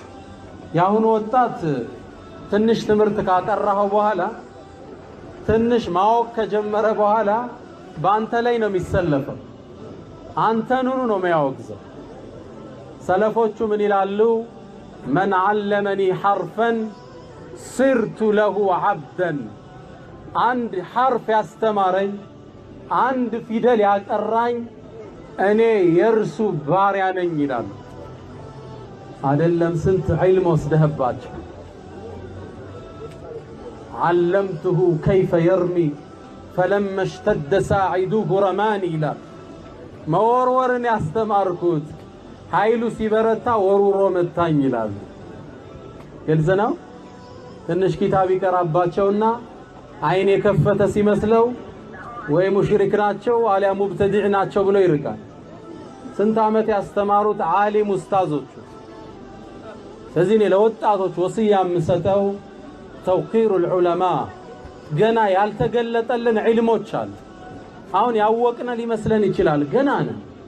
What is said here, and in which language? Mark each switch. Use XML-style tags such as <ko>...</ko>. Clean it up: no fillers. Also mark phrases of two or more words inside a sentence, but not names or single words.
<am>ያሁኑ ወጣት ትንሽ ትምህርት ካቀራው በኋላ ትንሽ ማወቅ ከጀመረ በኋላ በአንተ ላይ ነው የሚሰለፈው፣ አንተን ነው የሚያወግዘው። ሰለፎቹ ምን ይላሉ?</am> <ar>من علمني حرفا صرت له عبدا</ar> <am>አንድ ሐርፍ ያስተማረኝ አንድ ፊደል ያቀራኝ እኔ የርሱ ባሪያ ነኝ ይላሉ። አይደለም ስንት ዒልም ወስደህባቸው</am> <ar>علمته كيف يرمي فلما اشتد ساعدوه رماني لا</ar> <am>መወርወርን ያስተማርኩት ኃይሉ ሲበረታ ወሩሮ መታኝ ይላሉ። ግልጽ ነው። ትንሽ ኪታብ ይቀራባቸውና አይን የከፈተ ሲመስለው ወይ ሙሽሪክ ናቸው አሊያ ሙብተዲዕ ናቸው ብሎ ይርቃል። ስንት ዓመት ያስተማሩት ዓሊም ኡስታዞቹ። ስለዚህ እኔ ለወጣቶች ወሲያ የምሰጠው</am> <ar>توقير العلماء</ar> <am>ገና ያልተገለጠልን ዒልሞች አሉ። አሁን ያወቅነ ሊመስለን ይችላል፣ ገና ነን።</am>